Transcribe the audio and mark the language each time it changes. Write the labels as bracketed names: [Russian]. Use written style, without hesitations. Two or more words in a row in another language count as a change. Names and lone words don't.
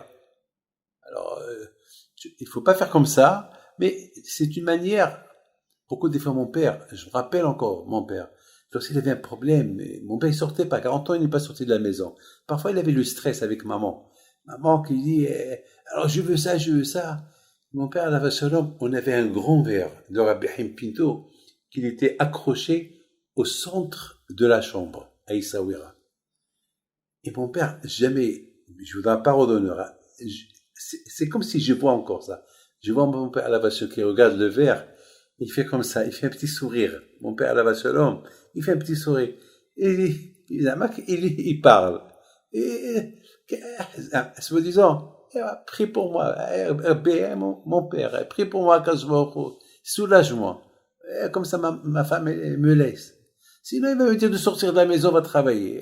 [French] Alors, il faut pas faire comme ça, mais c'est une manière. Beaucoup des fois, mon père, je me rappelle encore, mon père, lorsqu'il avait un problème, mon père, il sortait pas. 40 ans, il n'est pas sorti de la maison. Parfois, il avait le stress avec maman. Maman qui dit, alors je veux ça, je veux ça. Mon père, [Hebrew] עליו שלום, [French] on avait un grand verre de Rabbi Haim Pinto qui était accroché au centre de la chambre, à Issawira. Et mon père, jamais, je vous donne pas d'honneur, c'est comme si je vois encore ça. Je vois mon père, [Hebrew] עליו שלום, [French] qui regarde le verre, il fait comme ça, il fait un petit sourire. Mon père, [Hebrew] עליו שלום, [French] il fait un petit sourire. Et il parle. se me disant, prie pour moi, mon père, prie pour moi quand je me soulage-moi. Comme ça, ma femme elle me laisse. Sinon, il va me dire de sortir de la maison, va travailler.